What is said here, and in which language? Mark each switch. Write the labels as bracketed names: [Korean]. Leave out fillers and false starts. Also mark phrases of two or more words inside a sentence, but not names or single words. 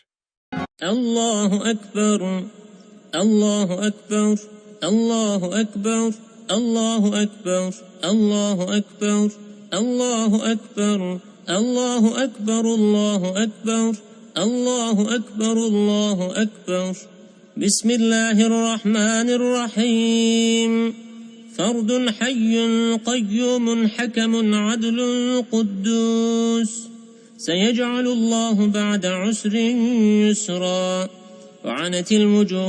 [Arabic] الله أكبر، الله أكبر، الله أكبر، الله أكبر، الله أكبر، الله أكبر، الله أكبر، الله أكبر، الله أكبر، الله أكبر. بسم الله الرحمن الرحيم. فرد حي قيوم حكم عدل قدوس سيجعل الله بعد عسر يسرا وعنت الوجوه